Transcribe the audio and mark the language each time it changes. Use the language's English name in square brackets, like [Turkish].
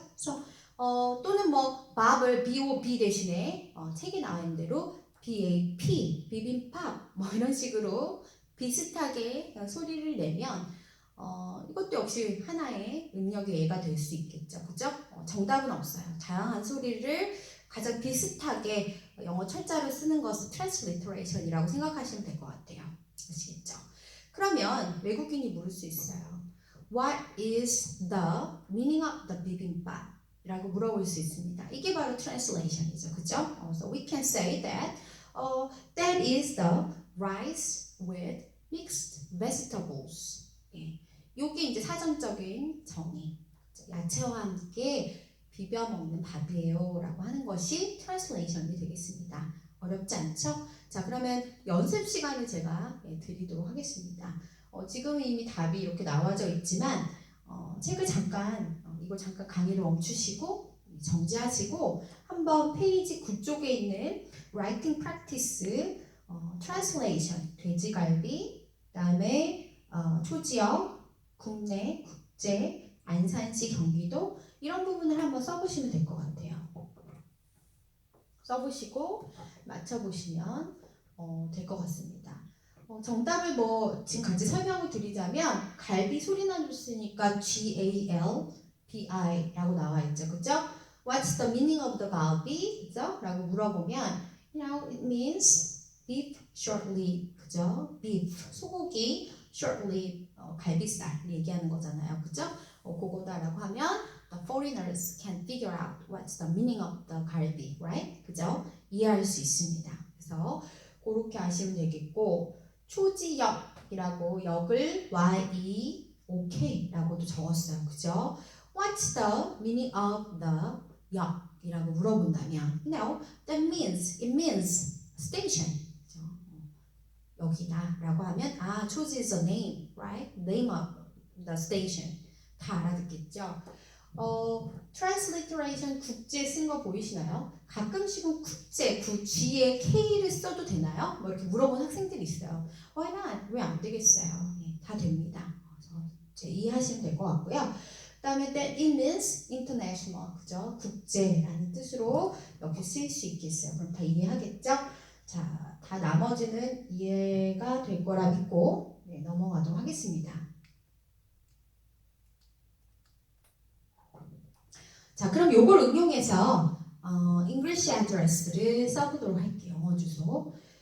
[Korean] 그래서 또는 뭐 밥을 B-O-B 대신에 책에 나와 있는 대로 B-A-P, 비빔밥 뭐 이런 식으로 비슷하게 소리를 내면 이것도 역시 하나의 능력의 예가 될 수 있겠죠. 그죠? 정답은 없어요. 다양한 소리를 가장 비슷하게 영어 철자를 쓰는 것을 transliteration이라고 생각하시면 될 것 같아요. 아시겠죠? 그러면 외국인이 물을 수 있어요. [English] What is the meaning of the bibimbap? [Korean] 라고 물어볼 수 있습니다. 이게 바로 translation이죠. 그죠? [English] So we can say that that is the rice with mixed vegetables. [Korean] 예. 요게 이제 사전적인 정의. 야채와 함께 비벼 먹는 밥이에요 라고 하는 것이 트랜슬레이션이 되겠습니다. 어렵지 않죠? 자, 그러면 연습 시간을 제가 드리도록 하겠습니다. 지금 이미 답이 이렇게 나와져 있지만 책을 잠깐 이거 잠깐 강의를 멈추시고 정지하시고 한번 페이지 9쪽에 있는 Writing Practice Translation 돼지갈비 그다음에 초지역 국내 국제 안산시 경기도 이런 부분을 한번 써보시면 될 것 같아요. 써보시고 맞춰보시면 될 것 같습니다. 정답을 뭐 지금 같이 설명을 드리자면 갈비 소리 나줬으니까 G-A-L-B-I 라고 나와 있죠. 그죠? [English] What's the meaning of the 갈비? [Korean] 그죠? 라고 물어보면 [English] it means beef short rib. [Korean] 그죠? beef 소고기 short rib 갈비살 얘기하는 거잖아요. 그죠? 그거다라고 하면 [English] the foreigners can figure out what's the meaning of the 갈비, right? [Korean] 그죠? 이해할 수 있습니다. 그래서 그렇게 아시면 되겠고 초지역이라고 역을 Y-E-O-K라고도 적었어요. 그죠? [English] What's the meaning of the [Korean] 역이라고 물어본다면 [English] that means, it means station. [Korean] 그죠? 여기다라고 하면 [English] 초지 is a name, right? Name of the station. [Korean] 다 알아듣겠죠? transliteration 국제 쓴 거 보이시나요? 가끔씩은 국제, G에 K를 써도 되나요? 뭐 이렇게 물어보는 학생들이 있어요. [English] Why not? [Korean] 왜 안 되겠어요? 네, 다 됩니다. 그래서 이해하시면 될 것 같고요. 그 다음에 [English] that it means international, 그죠? [Korean] 국제라는 뜻으로 이렇게 쓰일 수 있겠어요. 그럼 다 이해하겠죠? 자, 다 나머지는 이해가 될 거라 믿고 넘어가도록 하겠습니다. 자, 그럼 요걸 응용해서 English address를 써보도록 할게요. 영어 주소.